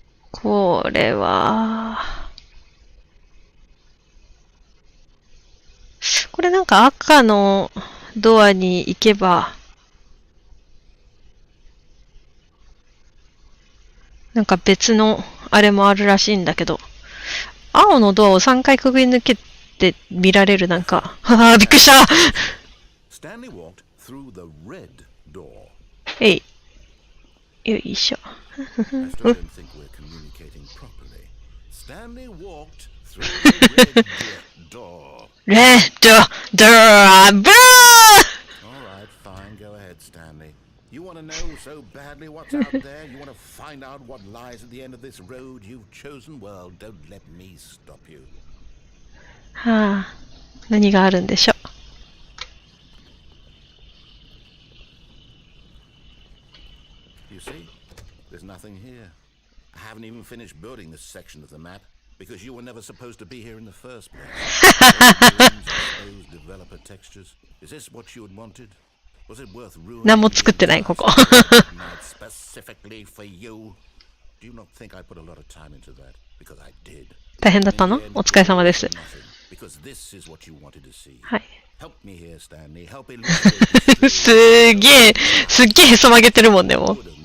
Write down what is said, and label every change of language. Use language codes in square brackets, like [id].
[ja] これは、これなんか赤のドアに行けば、なんか別のあれもあるらしいんだけど、青のドアを3回くぐり抜けて見られるなんか、はぁ、びっくりした。 [en] Stanley walked through the red door. [ja] えい。よいしょ。 [en] I still don't think we're communicating properly. Stanley walked through the red door. [ja] レッドドアブー [en] Alright, fine, go ahead, Stanley. You want to know so badly what's out there? You want to find out what lies at the end of this road you've chosen? Well, don't let me stop you. [ja] はあ、何があるんでしょう。 [en] You see, there's nothing here. I haven't even finished building this section of the map because you were never supposed to be here in the first place. Exposed developer textures. Is this what you had wanted? Was it worth ruining? [ja] 何も作ってないここ。 [en] Specifically for you. Do you not think I put a lot of time into that? Because I did. [ja] 大変だったの？お疲れ様です。 [en] Because this is what you wanted to see. [ja] はい。 [en] Help me here, Stanley. Help illustrate. [ja] すげえへそ曲げてるもんでも。